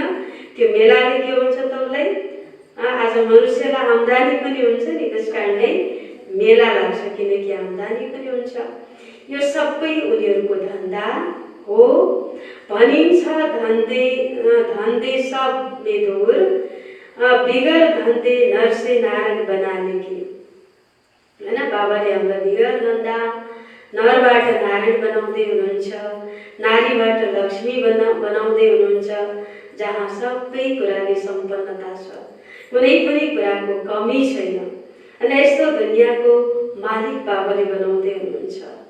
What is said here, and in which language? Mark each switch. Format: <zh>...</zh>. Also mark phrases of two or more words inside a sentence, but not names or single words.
<ne>त्यो मेलाले के हुन्छ त उसलाई आज मनुष्यलाई आम्दानी पनि हुन्छ नि, त्यस कारणले मेला लाग्छ किनकि आम्दानी पनि हुन्छ। यो सबै उनीहरूको धन्दा हो।</ne> <hi>भनिन्छ धन्दे सब में दूर, बिगर धन्दे नर से नारायण बनाने की होइन।</hi> <ne>बाबाले हामीलाई बिगर धन्दा नरबाट नारायण बनाउँदै हुनुहुन्छ, नारीबाट लक्ष्मी बनाउँदै हुनुहुन्छ, जहाँ सबै कुराले सम्पन्नता छ, कुनै पनि कुराको कमी छैन। अनि यस्तो दुनियाँको मालिक बाबाले बनाउँदै हुनुहुन्छ।</ne>